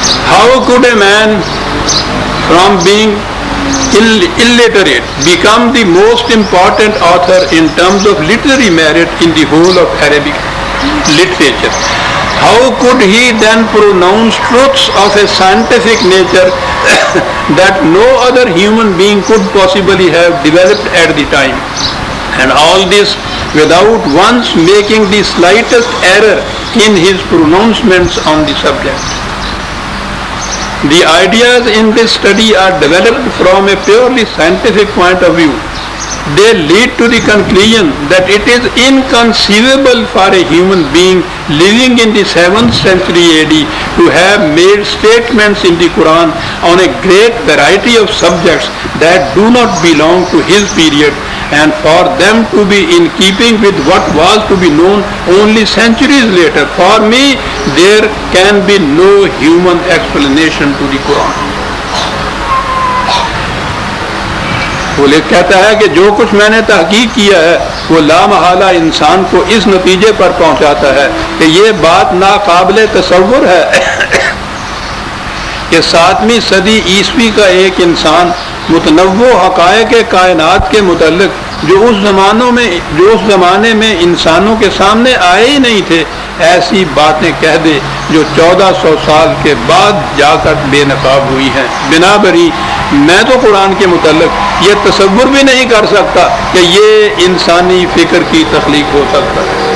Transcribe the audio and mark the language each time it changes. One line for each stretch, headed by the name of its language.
English: How could a man from being illiterate become the most important author in terms of literary merit in the whole of Arabic literature? How could he then pronounce truths of a scientific nature that no other human being could possibly have developed at the time? And all this without once making the slightest error in his pronouncements on the subject. The ideas in this study are developed from a purely scientific point of view. They lead to the conclusion that it is inconceivable for a human being living in the 7th century AD to have made statements in the Quran on a great variety of subjects that do not belong to his period, and for them to be in keeping with what was to be known only centuries later. For me, there can be no human explanation to the Quran.
Urdu: وہ کہتا ہے کہ جو کچھ میں نے تحقیق کیا ہے وہ لامحالہ انسان کو اس نتیجے پر پہنچاتا ہے کہ یہ بات ناقابل تصور ہے کہ 7ویں صدی عیسوی کا ایک انسان متنوع حقائق کائنات کے متعلق جو اس زمانے میں انسانوں کے سامنے آئے ہی نہیں تھے، ایسی باتیں کہہ دے جو 1400 سال کے بعد جا کر بے نقاب ہوئی ہیں۔ بنابری میں تو قرآن کے متعلق یہ تصور بھی نہیں کر سکتا کہ یہ انسانی فکر کی تخلیق ہو سکتا ہے۔